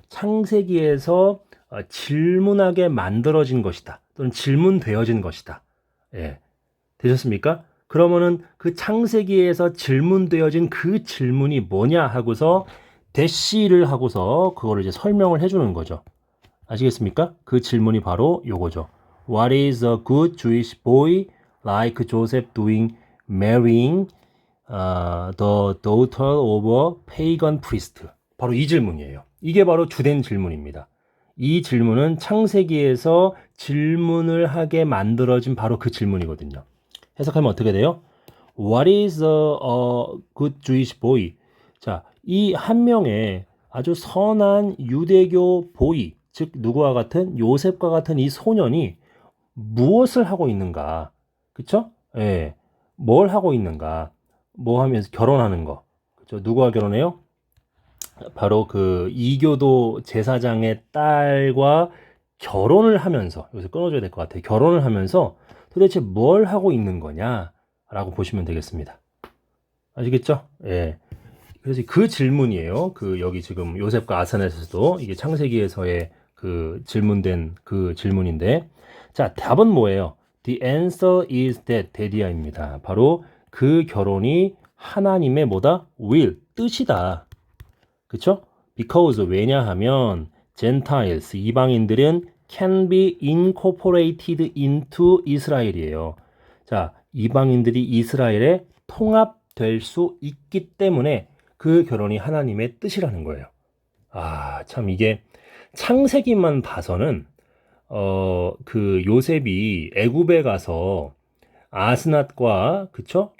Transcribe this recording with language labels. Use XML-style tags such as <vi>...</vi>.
<ko>창세기에서 질문하게 만들어진 것이다. 또는 질문되어진 것이다. 되셨습니까? 그러면은 그 창세기에서 질문되어진 그 질문이 뭐냐 하고서 대시를 하고서 그거를 이제 설명을 해주는 거죠. 아시겠습니까? 그 질문이 바로 요거죠.</ko> <en>What is a good Jewish boy like Joseph doing marrying the daughter of a pagan priest?</en> <ko>바로 이 질문이에요. 이게 바로 주된 질문입니다. 이 질문은 창세기에서 질문을 하게 만들어진 바로 그 질문이거든요. 해석하면 어떻게 돼요?</ko> <en>What is a good Jewish boy?</en> <ko>자, 이 한 명의 아주 선한 유대교 보이, 즉 누구와 같은 요셉과 같은 이 소년이 무엇을 하고 있는가? 그쵸? 뭘 하고 있는가? 뭐 하면서 결혼하는 거. 그쵸? 누구와 결혼해요? 바로 그 이교도 제사장의 딸과 결혼을 하면서, 여기서 끊어줘야 될 것 같아요. 결혼을 하면서 도대체 뭘 하고 있는 거냐라고 보시면 되겠습니다. 아시겠죠? 그래서 그 질문이에요. 그 여기 지금 요셉과 아스낫에서도 이게 창세기에서의 그 질문된 그 질문인데, 자, 답은 뭐예요?</ko> <en>The answer is that입니다.</en> <ko>바로 그 결혼이 하나님의 뭐다? will, 뜻이다. 그쵸?</ko> <en>Because</en> <ko>왜냐하면</ko> <en>Gentiles</en> <ko>이방인들은</ko> <en>can be incorporated into Israel이에요.</en> <ko>자, 이방인들이 이스라엘에 통합될 수 있기 때문에 그 결혼이 하나님의 뜻이라는 거예요. 아, 참 이게 창세기만 봐서는 그 요셉이 애굽에 가서 아스낫과 그쵸?</ko>